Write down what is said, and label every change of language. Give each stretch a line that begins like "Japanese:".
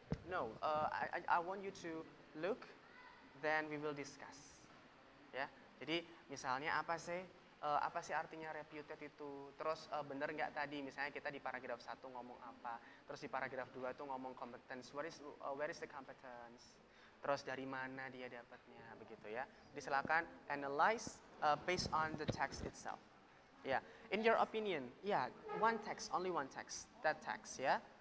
English: No, I want you to look, then we will discuss.
Indonesian: Ya, jadi misalnya apa sih artinya reputed itu? Terus bener nggak tadi? Misalnya kita di paragraf 1 ngomong apa, terus di paragraf 2 itu ngomong competence.
English: Where is the competence?
Indonesian: Terus dari mana dia dapatnya, begitu ya? Jadi silakan
English: analyze based on the text itself. Ya, in your opinion, ya, one text, only one text, that text, ya.